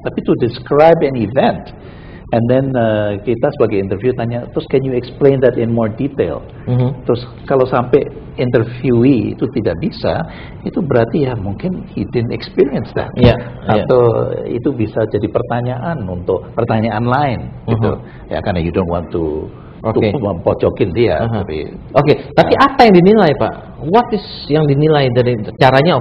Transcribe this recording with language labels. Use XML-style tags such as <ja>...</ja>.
<id>Tapi</id> <en>to describe an event, and then</en> <id>kita sebagai interview tanya, terus</id> <en>can you explain that in more detail?</en> <id>Terus kalau sampai interviewee itu tidak bisa, itu berarti ya mungkin</id> <en>he didn't experience that.</en> <id>Atau itu bisa jadi pertanyaan untuk pertanyaan lain gitu. Ya karena</id> <en>you don't want to</en> <id>mempojokin dia. Tapi apa yang dinilai, Pak?</id> <en>What is</en> <id>yang dinilai dari caranya?</id>